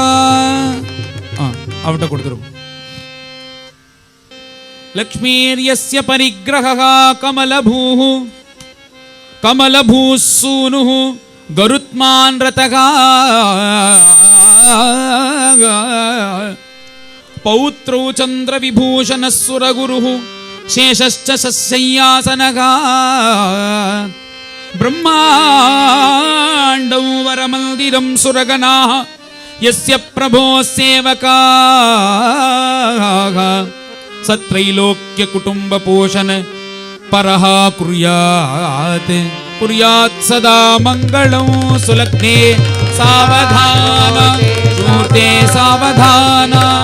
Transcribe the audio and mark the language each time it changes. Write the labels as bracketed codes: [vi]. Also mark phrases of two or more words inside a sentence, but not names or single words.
[ta] அவட்ட கொடுத்துரும். [sa] लक्ष्मीर्यस्य परिग्रहः कमलभूः कमलभूः सूनुः गरुत्मान् रथः पौत्रौ चन्द्रविभूषणः सुरगुरुः शेषश्च शय्यासनः ब्रह्माण्डं वरमन्दिरं सुरगणाः यस्य प्रभोः सेवकाः सत्रैलोक्यकुटुम्बपोषण परः कुर्यात् कुर्यात् सदा मङ्गलं सुलग्ने सावधान शूर्ते सावधान.